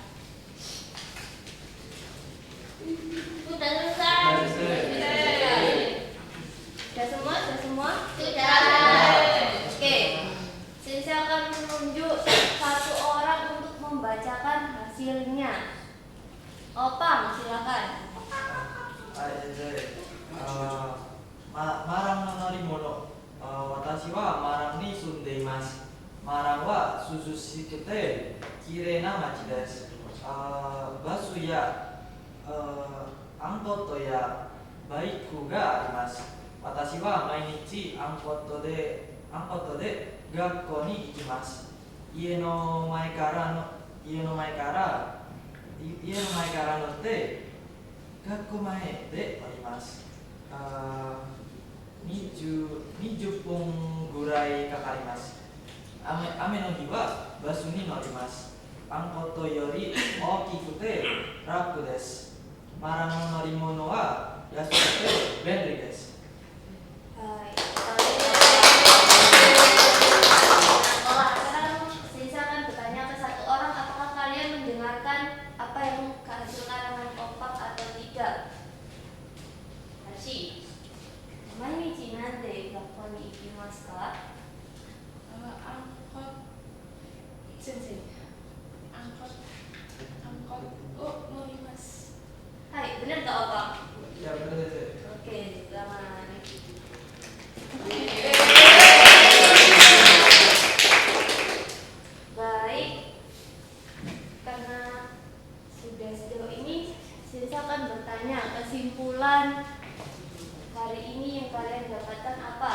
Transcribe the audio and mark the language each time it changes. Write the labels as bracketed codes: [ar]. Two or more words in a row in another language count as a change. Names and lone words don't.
[id] Sudah selesai? Sudah semua? Sudah semua? Sudah. Oke. Sensei akan menunjuk satu orang untuk membacakan hasilnya. Opang, silakan. [ja] はい先生。マランの乗り物. 私はマランに住んでいます. マランは涼しくてきれいな町です. バスやアンコトやバイクがあります. 私は毎日アンコトで学校に行きます. 家の前から乗って学校前で降ります. 20分ぐらいかかります。雨の日はバスに乗ります。アンコットより大きくて楽です。マラの乗り物は安くて便利です。 [id] Hai. Sekarang Sensei akan bertanya ke satu orang, apakah kalian mendengarkan apa yang hasil karangan Opang atau tidak? Hashi. [ja] 毎日何で学校に行きますか? [id] Angkot sensei. [ja] アンコット乗ります. [id] Hai, benar tak Opang? Ya benar sensei. Oke, selamat. Baik, karena sudah sejauh ini, Sensei akan bertanya kesimpulan hari ini yang kalian dapatkan apa?